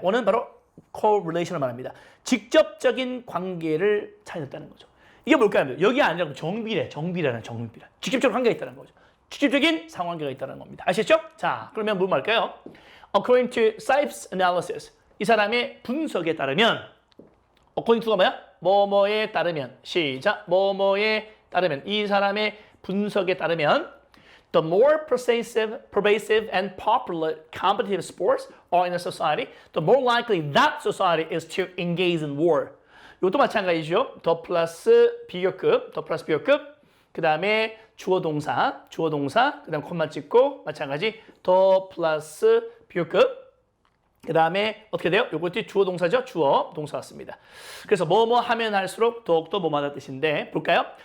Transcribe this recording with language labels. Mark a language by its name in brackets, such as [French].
[Korean] 원은 바로 correlation을 말합니다. 직접적인 관계를 찾았다는 거죠. 이게 뭘까요? 여기 아니라 정비라는 정비라. 직접적인 관계가 있다는 거죠. 직접적인 상관관계가 있다는 겁니다. 아시겠죠? 자, 그러면 뭐 말까요? [English] According to Sipes analysis, [Korean] 이 사람의 분석에 따르면 [English] according to [Korean] 가 뭐야? 뭐뭐에 따르면. 시작. 뭐뭐에 따르면. 이 사람의 분석에 따르면 [English] the more pervasive and popular competitive sports are in a society, the more likely that society is to engage in war. [Korean] 이것도 마찬가지죠. 더 플러스 비교급, 그 다음에 주어 동사, 그 다음 콤마 찍고 마찬가지 더 플러스 비교급, 그 다음에 어떻게 돼요? 이것도 주어 동사죠? 주어 동사 같습니다. 그래서 뭐뭐 하면 할수록 더욱더 뭐뭐하다 뜻인데 볼까요?